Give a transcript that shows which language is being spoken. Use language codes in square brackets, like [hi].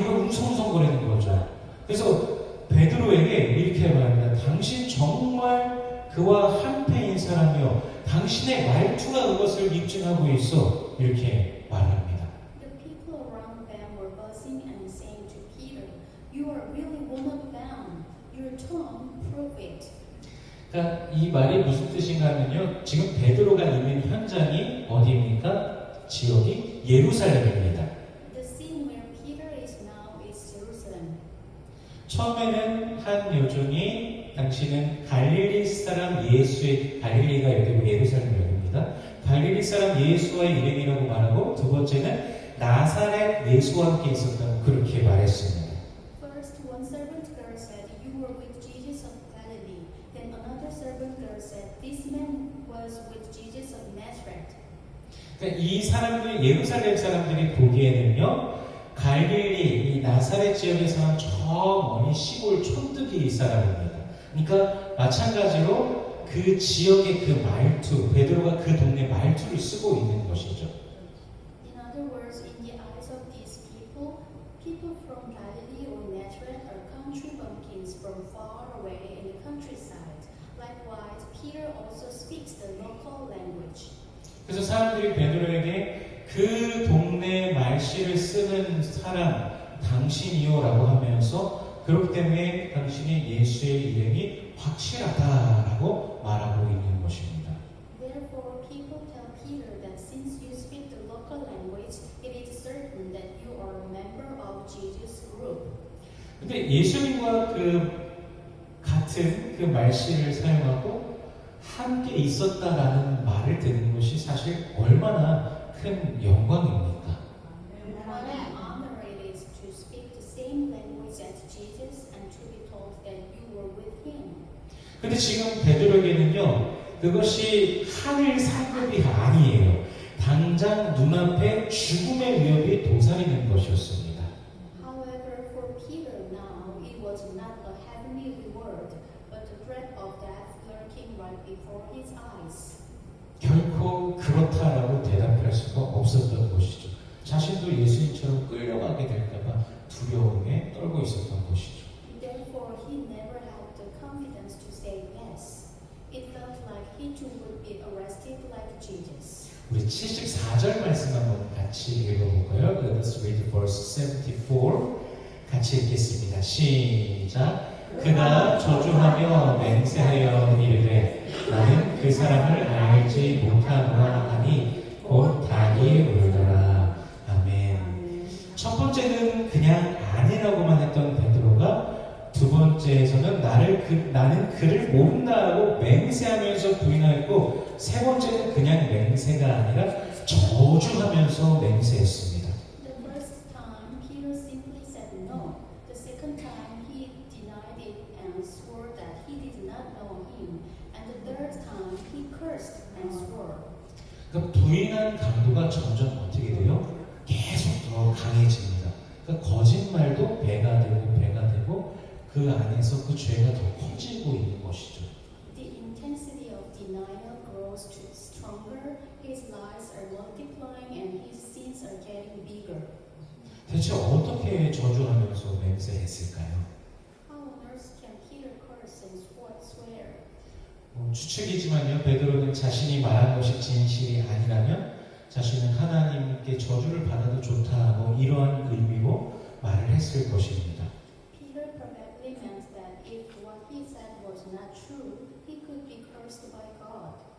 [ko] 웅성웅성거리는 거죠. 그래서 베드로에게 이렇게 말합니다. 당신 정말 그와 한패인 사람이요. 당신의 말투가 그것을 입증하고 있어. 이렇게 말합니다. [en] The people around them were buzzing and saying to Peter, "You are really one of them. Your tongue prove it." [ko] 그러니까 이 말이 무슨 뜻인가 하면요. 지금 베드로가 있는 현장이 어디입니까? 지역이 예루살렘입니다. [en] The scene where Peter is now is Jerusalem. [ko] 처음에는 한 여종이 당신은 갈릴리 사람 예수의, 갈릴리가 여기고 예루살렘 여기입니다. 갈릴리 사람 예수와의 일행이라고 말하고, 두 번째는 나사렛 예수와 함께 있었다고 그렇게 말했습니다. [en] First, one servant girl said, "You were with Jesus of Galilee." Then another servant girl said, "This man was with Jesus of Nazareth." [ko] 그러니까 이 사람들, 예루살렘 사람들이 보기에는요, 갈릴리, 이 나사렛 지역에 사는 저 멀리 시골 촌뜨기 사람입니다. 그러니까 마찬가지로 그 지역의 그 말투, 베드로가 그 동네 말투를 쓰고 있는 것이죠. [en] In other words, in the eyes of these people, people from Galilee or Nazareth are country bumpkins from far away in the countryside. Likewise, Peter also speaks the local language. [ko] 그래서 사람들이 베드로에게 그 동네 말씨를 쓰는 사람 당신이요라고 하면서, 그렇기 때문에 당신이 예수의 이름이 확실하다라고 말하고 있는 것입니다. [en] Therefore, people tell Peter that since you speak the local language, it is certain that you are a member of Jesus' group. [ko] 근데 예수님과 그 같은 그 말씨를 사용하고 함께 있었다라는 말을 듣는 것이 사실 얼마나 큰 영광입니까? [en] What an honor it is to speak the same language as Jesus and to be told that you were with him. [ko] 근데 지금 베드로에게는요, 그것이 하늘 상급이 아니에요. 당장 눈앞에 죽음의 위협이 도사리는 것이었습니다. [en] However, for Peter now, it was not a heavenly reward, but the threat of death lurking right before his eyes. [ko] 결코 그렇다라고 대답할 수가 없었던 것이죠. 자신도 예수님처럼 끌려가게 될까봐 두려움에 떨고 있었던 것이죠. [en] Therefore, he never had the confidence to say yes. It felt like he too would be arrested like Jesus. [ko] 우리 74절 말씀 한번 같이 읽어볼까요? [en] Let us read verse 74. [ko] 같이 읽겠습니다. 시작. 그가 저주하며 맹세하여 이르되 나는 그 사람을 알지 못하노라 하니 곧 다니 울더라. 아멘. 첫 번째는 그냥 아니라고만 했던 베드로가 두 번째에서는 나는 그를 모른다라고 맹세하면서 부인하였고, 세 번째는 그냥 맹세가 아니라 저주하면서 맹세했습니다. [en] The first time, Peter simply said no. The second time, he denied it and swore that he did not know him. And the third time, he cursed and swore. [ko] 그러니까 부인한 강도가 점점 어떻게 돼요? 계속 더 강해집니다. 그러니까 거짓말도 배가 되고 그 안에서 그 죄가 더 커지고 있는 것이죠. [en] The intensity of denial grows stronger, his lies are multiplying, and his sins are getting bigger. [ko] 대체 어떻게 저주하면서 맹세했을까요? [en] How on earth can Peter curse and swear? [ko] 추측이지만요, 베드로는 자신이 말한 것이 진실이 아니라면 자신은 하나님께 저주를 받아도 좋다, 이러한 의미로 말을 했을 것입니다. [en] Peter probably meant that if what he said was not true, he could be cursed by God.